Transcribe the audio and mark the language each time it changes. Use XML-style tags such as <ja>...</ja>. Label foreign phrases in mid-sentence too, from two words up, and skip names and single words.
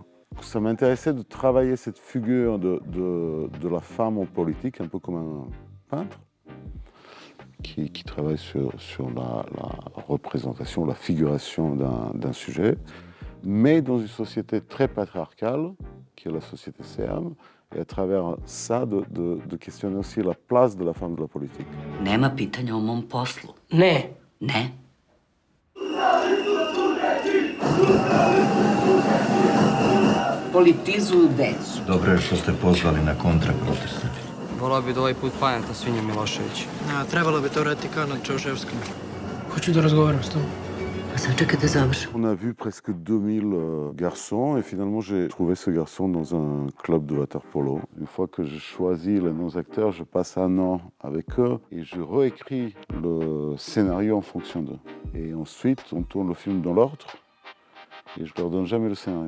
<fr>Ça m'intéressait de travailler cette figure de la femme en politique, un peu comme un peintre, qui travaille sur la représentation, la figuration d'un sujet, mais dans une société très patriarcale, qui est la société serbe, et à travers ça, de questionner aussi la place de la femme de la politique.</fr> <sr>Nema pitanja o mom poslu. Ne. Ne. Politizuju decu. Dobro je što ste pozvali na kontraprotest. Volao bi da ovaj put paneta svinja Milošević. Trebalo bi to raditi kao nad Čauševskom. Hoću da razgovaram s tobom.</sr> <fr>On a vu presque 2000 garçons et finalement j'ai trouvé ce garçon dans un club de water-polo. Une fois que j'ai choisi les noms acteurs, je passe un an avec eux et je réécris le scénario en fonction d'eux. Et ensuite, on tourne le film dans l'ordre et je leur donne jamais le scénario.</fr>